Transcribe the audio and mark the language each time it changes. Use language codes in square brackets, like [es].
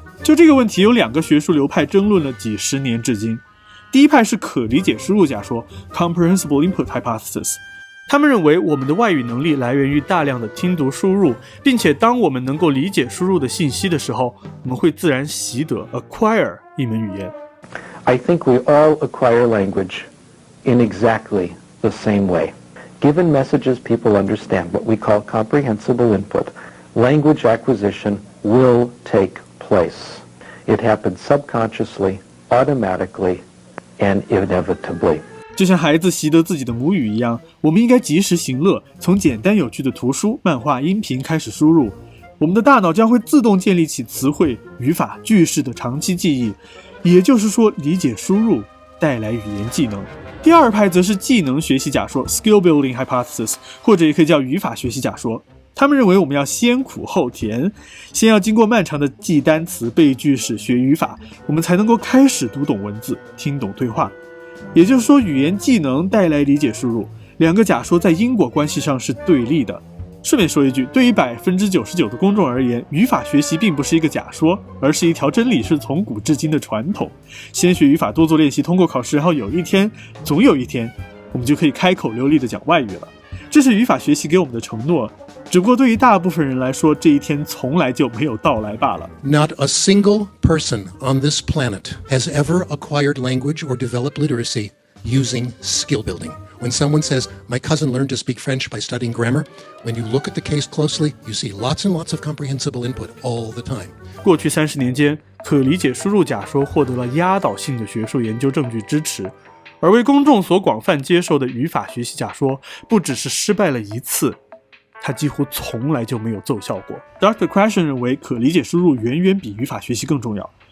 [zh] 就这个问题，有2个学术流派争论了几十年至今。第一派是可理解输入假说 （Comprehensible Input Hypothesis）。他们认为我们的外语能力来源于大量的听读输入，并且当我们能够理解输入的信息的时候，我们会自然习得 acquire 一门语言。 [en] I think we all acquire language in exactly the same way. Given messages people understand, what we call comprehensible input, language acquisition will take place. It happens subconsciously, automatically, and inevitably. [zh] 就像孩子习得自己的母语一样，我们应该及时行乐，从简单有趣的图书、漫画、音频开始输入，我们的大脑将会自动建立起词汇、语法、句式的长期记忆，也就是说，理解输入带来语言技能。第二派则是技能学习假说 （Skill Building Hypothesis）， 或者也可以叫语法学习假说。他们认为我们要先苦后甜，先要经过漫长的记单词、背句式、学语法，我们才能够开始读懂文字、听懂对话。也就是说，语言技能带来理解输入，2个假说在因果关系上是对立的。顺便说一句，对于99%的公众而言，语法学习并不是一个假说，而是一条真理，是从古至今的传统。先学语法，多做练习，通过考试，然后总有一天，我们就可以开口流利地讲外语了。这是语法学习给我们的承诺，只不过对于大部分人来说，这一天从来就没有到来罢了。 [en] Not a single person on this planet has ever acquired language or developed literacy using skill building. When someone says, my cousin learned to speak French by studying grammar, when you look at the case closely, you see lots and lots of comprehensible input all the time. [zh] 过去30年间，可理解输入假说获得了压倒性的学术研究证据支持，而为公众所广泛接受的语法学习假说，不只是失败了1次，它几乎从来就没有奏效过。 [en] Dr. [zh] Krashen 认为，可理解输入远远比语法学习更重要。